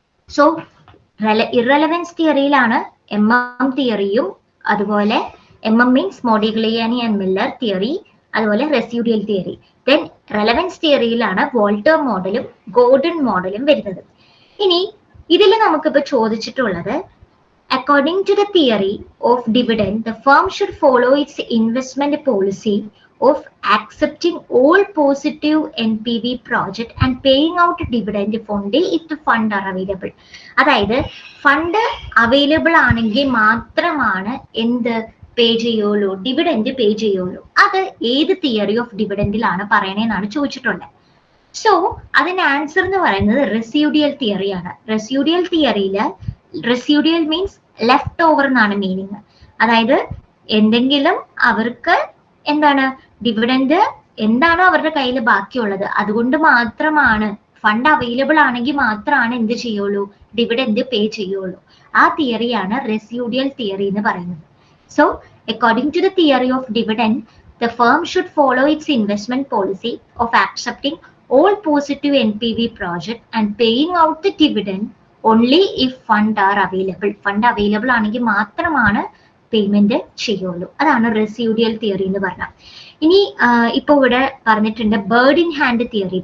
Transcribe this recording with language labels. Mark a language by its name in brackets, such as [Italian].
[Malayalam] So irrelevance തിയറിയിലാണ് MM തിയറിയും, അതുപോലെ MM means Modigliani and Miller theory, അതുപോലെ റെസ്യൂഡിയൽ theory. Then relevance തിയറിയിലാണ് Walter മോഡലും Gordon മോഡലും വരുന്നത്. ഇനി ഇതിൽ നമുക്കിപ്പോൾ ചോദിച്ചിട്ടുള്ളത്, [English] according to the theory of dividend, the firm should follow its investment policy of accepting all positive NPV project and paying out dividend if only if the fund are available. [Malayalam] അതായത് fund available ആണെങ്കിൽ മാത്രമാണ് എന്ത് പേ ചെയ്യുള്ളൂ, dividend pay ചെയ്യുള്ളൂ. അത് ഏത് theory of ഡിവിഡൻഡിലാണ് പറയണേന്നാണ് ചോദിച്ചിട്ടുള്ളത്. So അതിന്റെ ആൻസർ എന്ന് പറയുന്നത് റെസ്യൂഡിയൽ തിയറിയാണ്. റെസ്യൂഡിയൽ തിയറിയിൽ റെസ്യൂഡിയൽ മീൻസ് ലെഫ്റ്റ് ഓവർ എന്നാണ് മീനിങ്. അതായത് എന്തെങ്കിലും അവർക്ക് എന്താണ് ഡിവിഡൻഡ് എന്താണോ അവരുടെ കയ്യിൽ ബാക്കിയുള്ളത് അതുകൊണ്ട് മാത്രമാണ്, ഫണ്ട് അവൈലബിൾ ആണെങ്കിൽ മാത്രമാണ് എന്ത് ചെയ്യുള്ളൂ, ഡിവിഡൻഡ് പേ ചെയ്യുള്ളൂ. ആ തിയറിയാണ് റെസ്യൂഡിയൽ തിയറി എന്ന് പറയുന്നത്. [English] So according to the theory of dividend, the firm should follow its investment policy of accepting all positive NPV project and paying out the dividend only if fund are available. [Malayalam] Fund available ആണെങ്കിൽ മാത്രമാണ് payment ചെയ്യുള്ളൂ. അതാണ് റെസ്യൂഡിയൽ theory എന്ന് പറഞ്ഞാൽ. ഇനി ഇപ്പൊ ഇവിടെ പറഞ്ഞിട്ടുണ്ട് ബേർഡ് ഇൻ ഹാൻഡ് തിയറി.